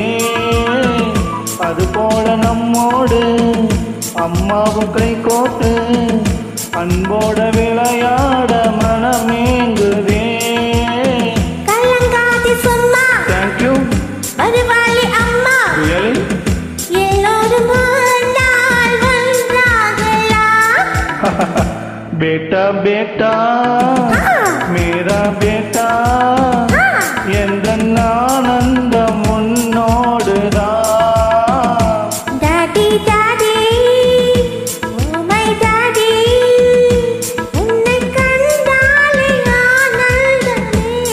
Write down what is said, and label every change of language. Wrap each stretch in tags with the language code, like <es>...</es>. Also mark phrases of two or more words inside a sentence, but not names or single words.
<ta>அதுபோல நம்மோடு அம்மாவும் கை கோட்டு அன்போட விளையாட மனமேங்குதே. வருவாளி அம்மா எல்லோரும் வந்தால் ஒன்றாகலாம்.</ta> <hi>बेटा बेटा मेरा बेटा எந்த ஆனந்தம் உன்னோடுதான்.</hi> <en>daddy daddy oh my daddy</en> <hi>உன்னை கண்டாலே ஆனந்தமே.</hi>